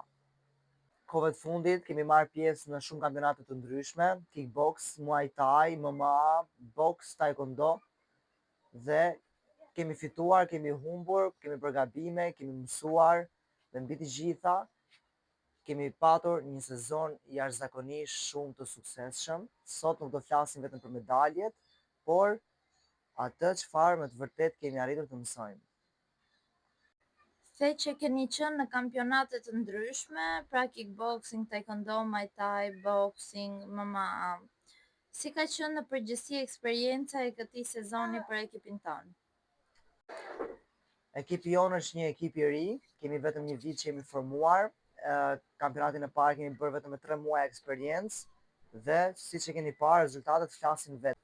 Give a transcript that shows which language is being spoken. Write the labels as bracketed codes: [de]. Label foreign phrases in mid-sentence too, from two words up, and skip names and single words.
[sq] Kohëve të fundit kemi marrë pjesë në shumë kampionate të ndryshme, kickbox, muay thai, MMA, box, taekwondo dhe kemi fituar, kemi humbur, kemi bërë gabime, kemi mësuar dhe mbi të gjitha kemi patur një sezon jashtëzakonisht shumë të suksesshëm. Sot nuk do flasim vetëm për medaljet, por atë çfarë me të vërtet kemi arritur të mësojmë. The që keni qenë në kampionate të ndryshme, pra kickboxing, taekwondo, muay thai, boxing, MMA. Si ka qenë në përgjithësi eksperjenca e këtij sezoni për ekipin tonë? Ekipi jonë është një ekip i ri, kemi vetëm një vit që jemi formuar, kampionatin e parë kemi bërë vetëm me 3 muaj eksperiencë dhe siç e keni parë rezultatet flasin vetë.